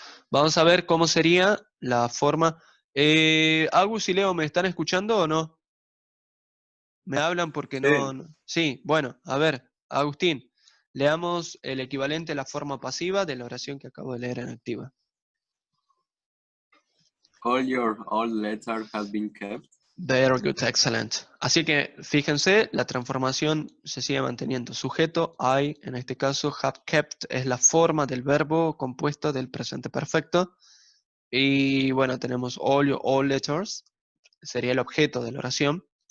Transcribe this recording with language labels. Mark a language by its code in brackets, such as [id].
[es] Vamos a ver cómo sería la forma. Agus y Leo, ¿me están escuchando o no? ¿Me hablan porque no? Sí, bueno, a ver, Agustín, leamos el equivalente a la forma pasiva de la oración que acabo de leer en activa. [en] All your old letters have been kept. Very good, excellent. [es] Así que fíjense, la transformación se sigue manteniendo. Sujeto, I, en este caso, have kept es la forma del verbo compuesto del presente perfecto. Y bueno, tenemos [en] all your old letters, [es] sería el objeto de la oración.